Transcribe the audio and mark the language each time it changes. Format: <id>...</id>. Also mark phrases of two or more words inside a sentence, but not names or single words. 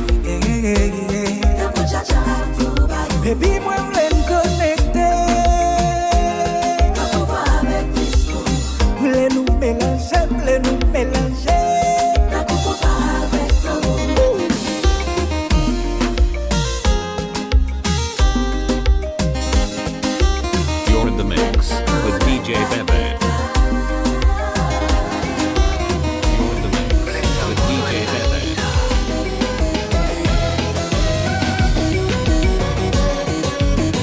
<ht>Baby, mwen vlen konekte, vlen nou melange, vlen nou melange.</ht> <en>You're in the mix with DJ Bebe. You're in the mix with DJ Bebe.</en>